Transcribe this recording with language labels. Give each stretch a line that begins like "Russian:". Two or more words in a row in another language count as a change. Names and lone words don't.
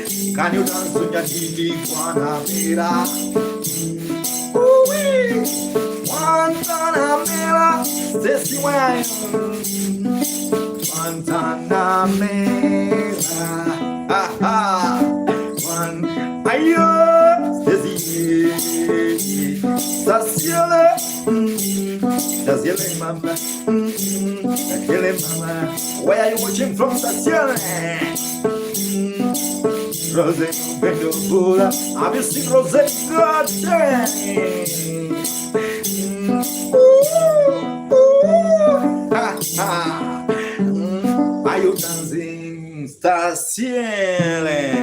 English: Can you dance to nyatiti Guantanamera? Guantanamera, Stacy Wine. Guantanamera, ayo, Stacy, Saciele, Saciele mama, Saciele mama. Where are you watching from, Saciele? Rose Bendobula, have you seen Rose? God damn. Are you dancing, Staciele?